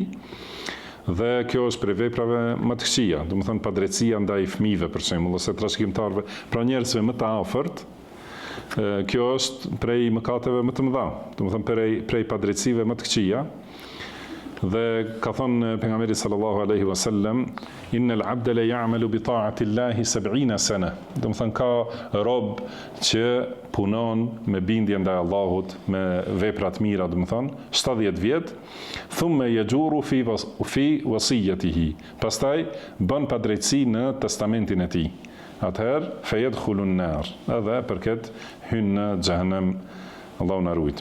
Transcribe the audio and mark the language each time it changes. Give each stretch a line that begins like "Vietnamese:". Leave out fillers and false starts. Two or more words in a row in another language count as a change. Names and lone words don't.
Albanian: Dhe kjo është prej veprave më të këqija, do të thonë padrejtësia ndaj fëmijëve për shembull, ose trashëgimtarëve, pra njerëzve më të afërt. Kjo është prej mëkateve më të mëdha, do të thonë prej padrejtësive më të këqija. Dhe ka thonë pejgamberi
Arabic: صلى الله عليه وسلم إن العبد ليعمل بطاعة الله 70 سنة.
Albanian: Do të thonë ka rob që punon me bindje ndaj Allahut, me vepra të mira, do të thonë 70 vjet,
Arabic: ثم يجور في وصيته.
Albanian: Pastaj bën padrejtësi në testamentin e tij. Atëherë
Arabic: فيدخل النار.
Albanian: Edhe për këtë hyn në xhehenem, Allahu na ruaj.